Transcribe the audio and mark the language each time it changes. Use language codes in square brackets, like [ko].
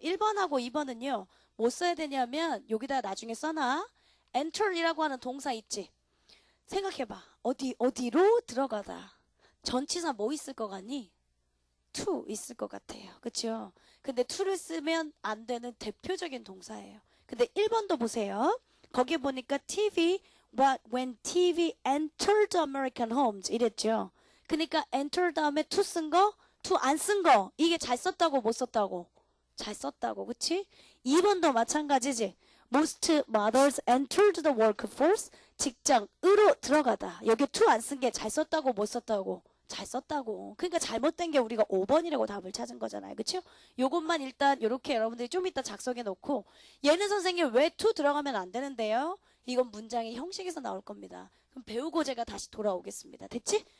[ko] 1번하고 2번은요. 뭐 써야 되냐면 여기다 나중에 써놔. enter이라고 하는 동사 있지. 생각해봐. 어디로 들어가다. 전치사 뭐 있을 것 같니? to 있을 것 같아요. 그쵸? 근데 to를 쓰면 안 되는 대표적인 동사예요. 근데 1번도 보세요. 거기 보니까 [en] when TV entered American homes [ko] 이랬죠. 그러니까 enter 다음에 to 쓴 거, to 안 쓴 거. 이게 잘 썼다고 못 썼다고? 잘 썼다고. 그치? 2번도 마찬가지지. [en] Most mothers entered the workforce. [ko] 직장으로 들어가다. 여기 to 안 쓴 게 잘 썼다고 못 썼다고? 잘 썼다고. 그러니까 잘못된 게 우리가 5번이라고 답을 찾은 거잖아요. 그쵸? 요것만 일단 이렇게 여러분들이 좀 이따 작성해 놓고 얘는 선생님 왜 to 들어가면 안 되는데요? 이건 문장의 형식에서 나올 겁니다. 그럼 배우고 제가 다시 돌아오겠습니다. 됐지?